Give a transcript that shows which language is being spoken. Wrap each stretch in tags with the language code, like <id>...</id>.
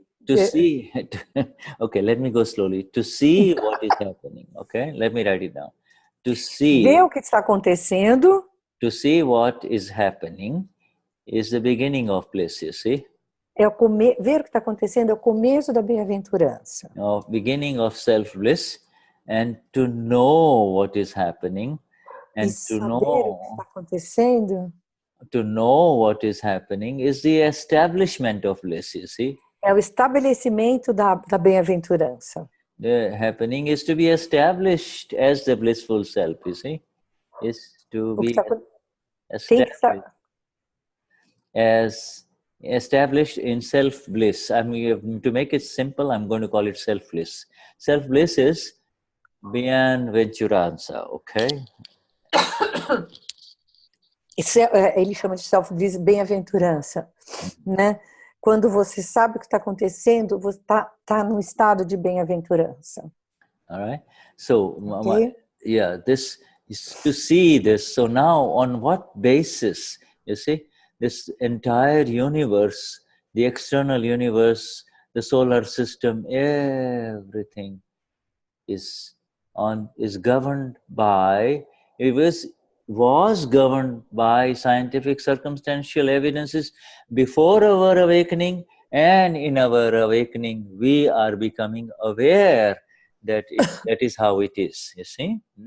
<en>To see, okay, let me go slowly. To see what is happening, okay? Let me write it down. To see.</en> <pt>Ver o que está acontecendo.</pt> <en>To see what is happening is the beginning of bliss, you see?</en> <pt>Ver o que está acontecendo é o começo da bem-aventurança.</pt> <en>Beginning of self-bliss, and to know what is happening, and to know</en> <pt>o que está acontecendo.</pt> <en>To know what is happening is the establishment of bliss, you see?</en> <pt>É o estabelecimento da bem-aventurança.</pt> <en>The happening is to be established as the blissful self, you see? Is to be established as established in self-bliss. I mean, to make it simple, I'm going to call it self-bliss. Self-bliss is bem-aventurança, okay?</en> <pt>Ele chama de self-bliss, bem-aventurança, né? Quando você sabe o que está acontecendo, você está num estado de bem-aventurança.</pt> <en>All right. So, okay. This is to see this. So now, on what basis, you see, this entire universe, the external universe, the solar system, everything is governed by, it was governed by scientific circumstantial evidences before our awakening, and in our awakening we are becoming aware that that is how it is, you see?</en>